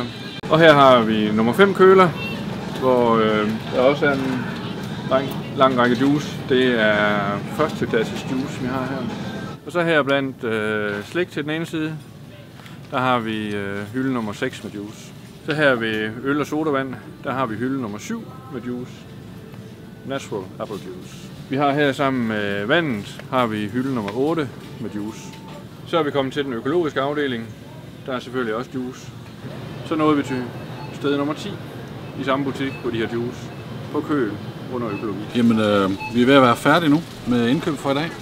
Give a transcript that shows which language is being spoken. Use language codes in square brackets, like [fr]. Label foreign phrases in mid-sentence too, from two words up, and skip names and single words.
[da] Og her har vi nummer 5 køler, hvor der også er en lang række juice. Det er første klasses juice, vi har her. Og så her blandt slik til den ene side, der har vi hylde nummer 6 med juice. Så her ved øl og sodavand, der har vi hylde nummer 7 med juice. [en] Natural apple juice. [da] Vi har her sammen med vandet, har vi hylde nummer 8 med juice. Så er vi kommet til den økologiske afdeling. Der er selvfølgelig også juice. Så nåede vi til sted nummer 10 i samme butik, hvor de har juice på køl under økologi. Jamen, vi er ved at være færdige nu med indkøb for i dag.